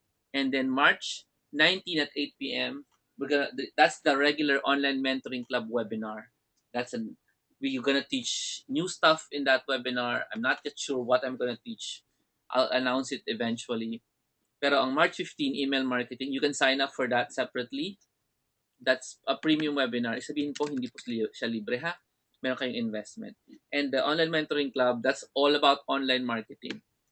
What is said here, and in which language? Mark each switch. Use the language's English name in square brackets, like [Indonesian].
[English] And then March 19 at 8 p.m., that's the regular online mentoring club webinar. We're gonna teach new stuff in that webinar. I'm not yet sure what I'm gonna teach. I'll announce it eventually. [Filipino] Pero ang [English] March 15, email marketing, you can sign up for that separately. That's a premium webinar. [Filipino] Sabihin po, hindi po siya libre ha. Meron kayong investment. [English] And the online mentoring club, that's all about online marketing.